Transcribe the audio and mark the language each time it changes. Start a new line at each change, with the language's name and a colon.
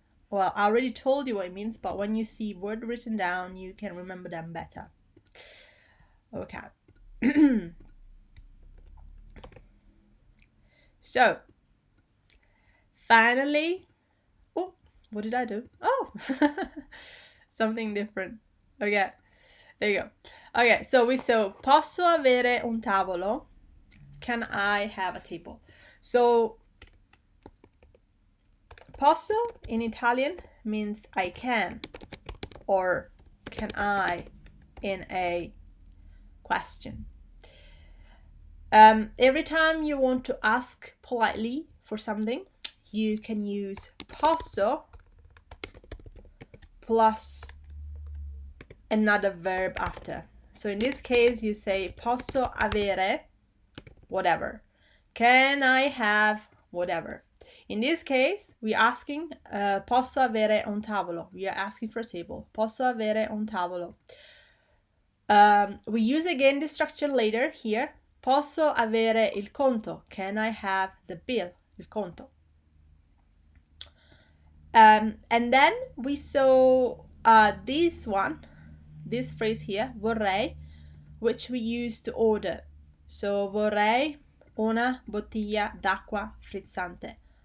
English: Well, I already told you what it means, but when you see word written down, you can remember them better. Okay. So, finally, oh, what did I do? Oh, something different. Okay, there you go. Okay, so we saw
Italian: posso avere un tavolo?
English: Can I have a table? So, posso in Italian means I can, or can I in a question. Every time you want to ask politely for something, you can use posso plus another verb after. So in this case, you say
Italian: posso avere
English: whatever. Can I have whatever? In this case, we're asking
Italian: posso avere un tavolo.
English: We are asking for a table.
Italian: Posso avere un tavolo.
English: We use again this structure later here.
Italian: Posso avere il conto?
English: Can I have the bill?
Italian: Il conto.
English: And then we saw this phrase here, vorrei, which we use to order. So
Italian: vorrei una bottiglia d'acqua frizzante.